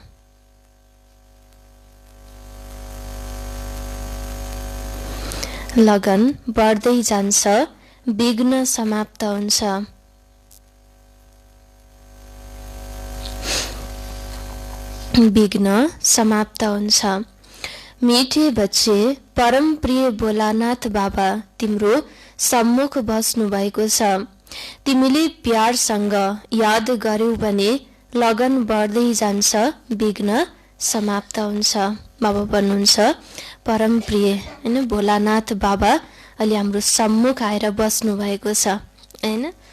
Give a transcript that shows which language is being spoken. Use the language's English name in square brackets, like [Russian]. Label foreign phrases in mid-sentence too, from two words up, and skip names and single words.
[Nepali] लगन बढ्दै जान्छ, विघ्न समाप्त हुन्छ। विघ्न समाप्त हुन्छ। [Hindi] मीठे बच्चे, [Nepali] परम प्रिय भोलानाथ बाबा तिम्रो सम्मुख बस्नु भएको छ। तिमीले प्यारसँग याद गर्यौ भने लगन बढ्दै जान्छ, विघ्न समाप्त हुन्छ। बाबा भन्नुहुन्छ, परम प्रिय हैन भोलानाथ बाबा अहिले हाम्रो सम्मुख आएर बस्नु भएको छ हैन।